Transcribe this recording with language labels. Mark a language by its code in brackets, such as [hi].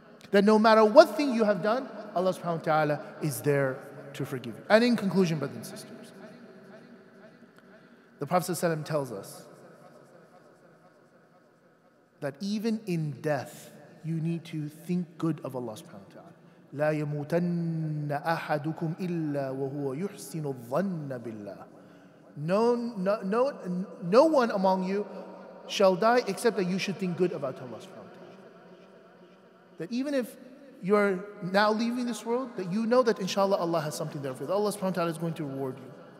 [en] That no matter what thing you have done, Allah subhanahu wa ta'ala is there to forgive you. And in conclusion, brothers and sisters, the Prophet ﷺ tells us that even in death, you need to think good of Allah subhanahu wa ta'ala. [ar] لا يموتن أحدكم إلا وهو يحسن الظن بالله. [en] No one among you shall die except that you should think good about Allah subhanahu wa ta'ala. That even if you're now leaving this world, that you know that inshallah Allah has something there for you. Allah subhanahu wa ta'ala is going to reward you.